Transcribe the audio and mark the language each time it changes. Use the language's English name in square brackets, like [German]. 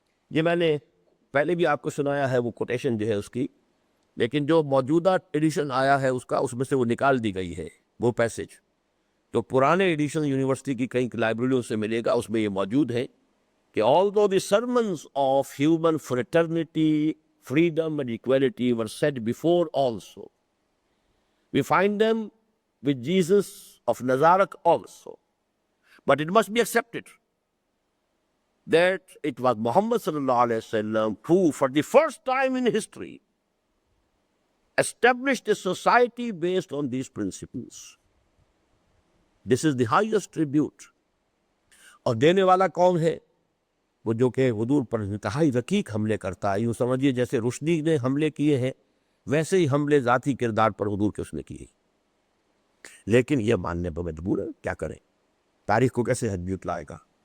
[Urdu] یہ میں نے پہلے بھی آپ کو سنایا ہے وہ کوٹیشن جو ہے اس کی، لیکن جو موجودہ ایڈیشن آیا ہے اس میں سے وہ نکال دی گئی ہے وہ پیسج۔ تو پرانے ایڈیشن یونیورسٹی کی کئی لائبریریوں سے ملے گا، اس میں یہ موجود ہے کہ [English] although the sermons of human fraternity, freedom and equality were said before also, we find them with Jesus of Nazareth also. But it must be accepted that it was Muhammad sallallahu alayhi wasallam who, for the first time in history, established a society based on these principles. This is the highest tribute. [Urdu] اور دینے والا کون ہے؟ وہ جو کہ حضور پر انتہائی رقیق حملے کرتا ہے، یوں سمجھیے جیسے رشدی نے حملے کیے ہیں ویسے ہی حملے ذاتی کردار پر حضور کے اس نے کیے، لیکن یہ ماننے پر مجبور ہے، کیا کریں، تاریخ کو کیسے حجت لائے گا۔